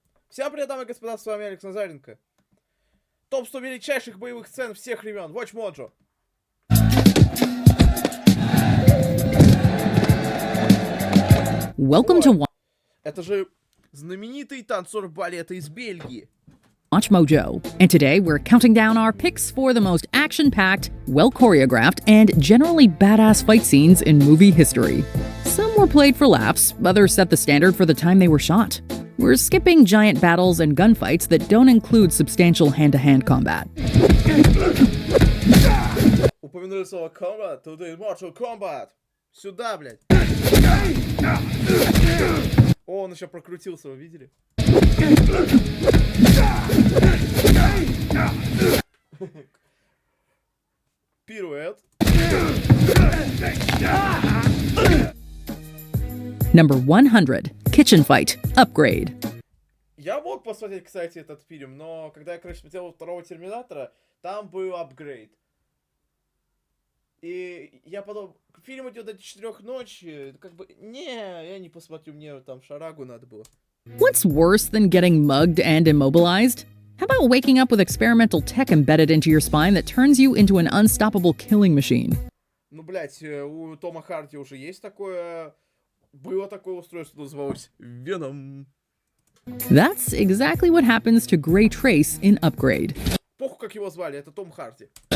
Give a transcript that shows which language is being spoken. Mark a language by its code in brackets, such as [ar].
[ru] Всем привет, дамы и господа, с вами Алекс Назаренко. Топ-100 величайших боевых сцен всех времен. [en] Watch Mojo. Welcome to [ru] Это же знаменитый танцор балета из Бельгии. [en] Watch Mojo, and today we're counting down our picks for the most action-packed, well-choreographed, and generally badass fight scenes in movie history. Some were played for laughs, others set the standard for the time they were shot. We're skipping giant battles and gunfights that don't include substantial hand-to-hand combat. [ru] Упомянули слово combat, today Mortal Kombat. Сюда, блядь. О, он еще прокрутился, вы видели? Пируэт. [en] Number 100, Kitchen Fight, Upgrade. [ru] Я мог посмотреть, кстати, этот фильм, но когда я, короче, смотрел второго Терминатора, там был апгрейд. И я подумал, фильм идет до 4 ночи, как бы, я не посмотрю, мне там шарагу надо было. [en] What's worse than getting mugged and immobilized? How about waking up with experimental tech embedded into your spine that turns you into an unstoppable killing machine? [ru] Ну, блядь, у Тома Харди уже есть такое... Было такое устройство, называлось Веном. [en] That's exactly what happens to Gray Trace in Upgrade. [ru] Похуй, как его звали, это Том Харди.